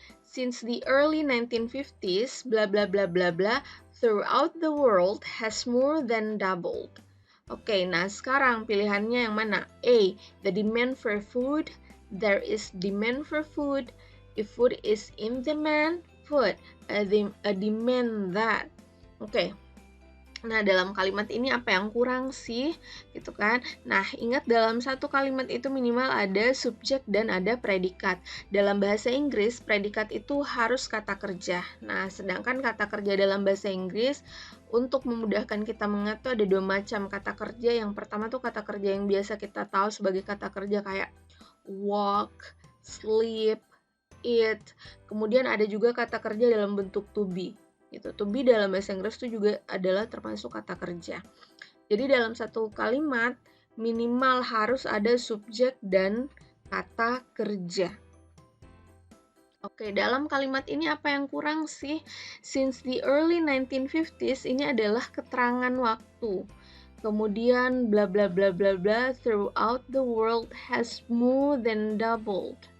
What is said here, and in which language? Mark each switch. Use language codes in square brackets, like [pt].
[en] Since the early 1950s, bla bla bla bla bla, throughout the world has more than doubled. [id] Oke, nah sekarang pilihannya yang mana? [en] A. The demand for food. There is demand for food. If food is in demand, food a demand that. Oke. [id] Nah, dalam kalimat ini apa yang kurang sih? Gitu kan. Nah, ingat dalam satu kalimat itu minimal ada subjek dan ada predikat. Dalam bahasa Inggris, predikat itu harus kata kerja. Nah, sedangkan kata kerja dalam bahasa Inggris untuk memudahkan kita mengingat tuh ada 2 macam kata kerja. Yang pertama tuh kata kerja yang biasa kita tahu sebagai kata kerja kayak [en] walk, sleep, eat. [id] Kemudian ada juga kata kerja dalam bentuk to be. Gitu. To be dalam bahasa Inggris itu juga adalah termasuk kata kerja. Jadi dalam satu kalimat minimal harus ada subjek dan kata kerja. Oke, dalam kalimat ini apa yang kurang sih? [en] Since the early 1950s [id] ini adalah keterangan waktu. Kemudian [en] bla bla bla bla bla throughout the world has more than doubled.